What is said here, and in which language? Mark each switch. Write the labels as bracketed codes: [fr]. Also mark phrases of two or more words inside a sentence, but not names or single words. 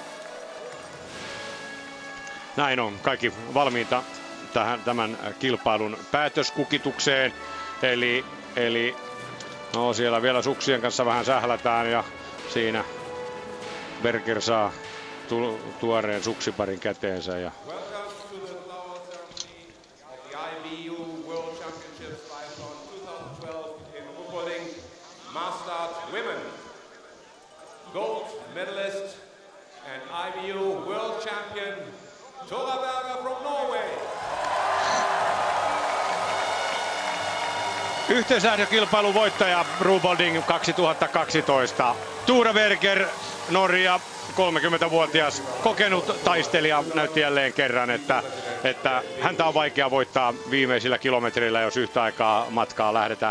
[fi] Näin on, kaikki valmiita tämän kilpailun päätöskukitukseen. Eli no siellä vielä suksien kanssa vähän sählätään ja siinä Berger saa tuoreen suksiparin käteensä. Ja [en] gold medalist and IBU world champion Tora Berger from Norway. [fi] Yhteislähdökilpailun voittaja Ruhpolding 2012. Tora Berger, Norja, 30-vuotias kokenut taistelija, näytti jälleen kerran, että häntä on vaikea voittaa viimeisillä kilometreillä, jos yhtä aikaa matkaa lähdetään.